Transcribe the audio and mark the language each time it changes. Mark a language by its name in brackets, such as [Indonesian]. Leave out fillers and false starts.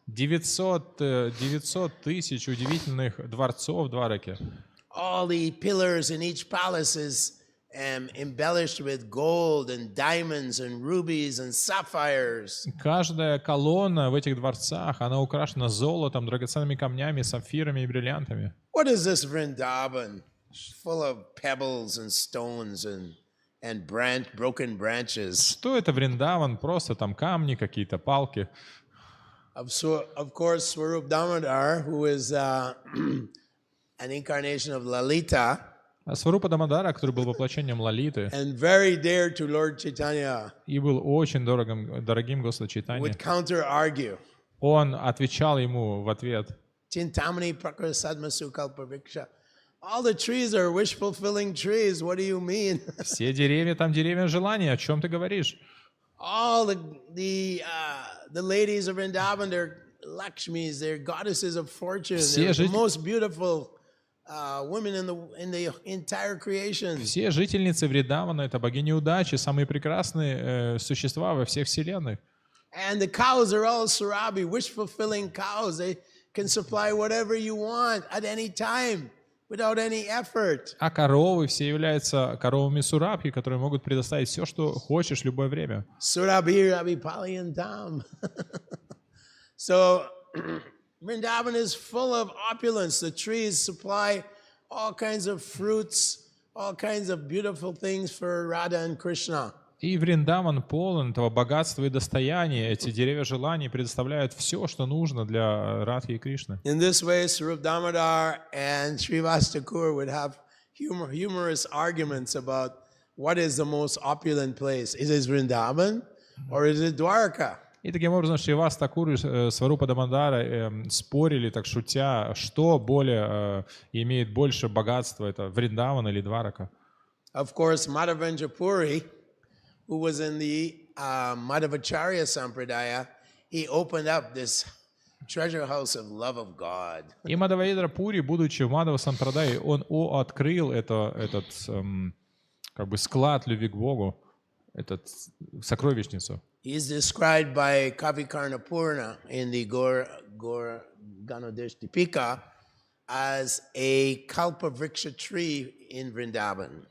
[Russian] 900 тысяч удивительных дворцов в Двараке. [English] All the pillars in each palace is embellished with gold and diamonds and rubies and sapphires. [Russian] Каждая колонна в этих дворцах, она украшена золотом, драгоценными камнями, сапфирами и бриллиантами. [English] What is this Vrindavan? Full of pebbles and stones and broken branches. [Russian] Что это Вриндаван? Просто там камни, какие-то палки. [English] Of course, Swarup Damodar, who is an incarnation of Lalita, [Russian] Сварупа Дамодара, который был воплощением Лалиты [English] and very dear to Lord Chaitanya, [Russian] и был очень дорогим Господу Чайтанье, [English] would counter-argue. [Russian] он отвечал ему в ответ: [Sanskrit] Chintamani Prakara Sadmasu Kalpaviksha. [English] All the trees are wish-fulfilling trees. What do you mean? [Russian] все деревья там деревья желания, о чем ты говоришь? [English] All the ladies of Vrindavan, they're Lakshmis, they're goddesses of fortune. They're the most beautiful women in the entire creation. [Russian] Все жительницы Вриндавана — это богини удачи, самые прекрасные существа во всех вселенных. [English] And the cows are all Surabi, wish-fulfilling cows. They can supply whatever you want at any time without any effort. [Russian] А коровы все являются коровами Сурабхи, которые могут предоставить все, что хочешь, в любое время. [English] Surabhi, Rabi, Pali, and Tam. So, Vrindavan is full of opulence. The trees supply all kinds of fruits, all kinds of beautiful things for Radha and Krishna. [Russian] И Вриндаван полон этого богатства и достояния. Эти деревья желаний предоставляют все, что нужно для Радхи и Кришны. [English] In this way, Swarup Damodar and Srivas Thakur would have humorous arguments about what is the most opulent place. Is it Vrindavan or is it Dwarka? [Russian] И таким образом Шривас Такур и Сварупа Дамодара спорили, так шутя, что более имеет больше богатства, это Вриндаван или Дварака. [English] Of course, Madhavendra Puri, who was in the Madhavacharya Sampradaya, he opened up this treasure house of love of God. [Russian] И Мадхавендра Пури, будучи в Мадхава Сампрадае, он открыл этот как бы склад любви к Богу, этот сокровищницу. [English] He is described by Kavi Karnapurna in the Gaur Ganodesh Dipika as a Kalpa Vriksha tree in Vrindavan.